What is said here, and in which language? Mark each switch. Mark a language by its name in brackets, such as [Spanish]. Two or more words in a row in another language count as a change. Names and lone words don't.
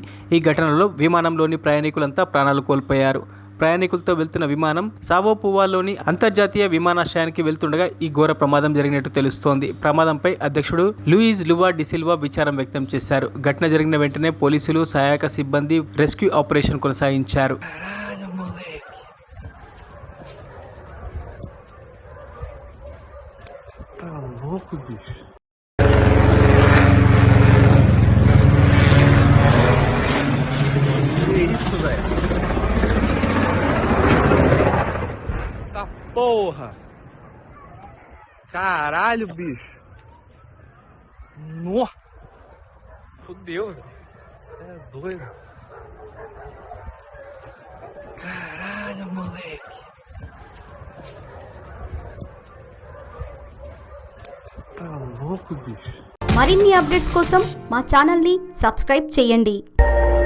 [Telugu] ఈ ఘటనలో విమానంలోని ప్రయాణికులంతా ప్రాణాలు కోల్పోయారు. ప్రయాణికులతో వెళ్తున్న విమానం సావో పువాలోని అంతర్జాతీయ విమానాశ్రయానికి వెళ్తుండగా ఈ ఘోర ప్రమాదం జరిగినట్టు తెలుస్తోంది. ప్రమాదంపై అధ్యక్షుడు లూయిజ్ లువా డిసిల్వా విచారం వ్యక్తం చేశారు. ఘటన జరిగిన వెంటనే పోలీసులు, సహాయక సిబ్బంది [English] rescue operation [Telugu] కొనసాగించారు. [Portuguese] Tá louco, bicho. Que isso, velho? Tá porra! Caralho, bicho! Nó! Fudeu, velho. É doido. Caralho, moleque. Tá louco, bicho. [Telugu] మరిన్ని అప్డేట్స్ కోసం మా ఛానల్ని సబ్స్క్రైబ్ చేయండి.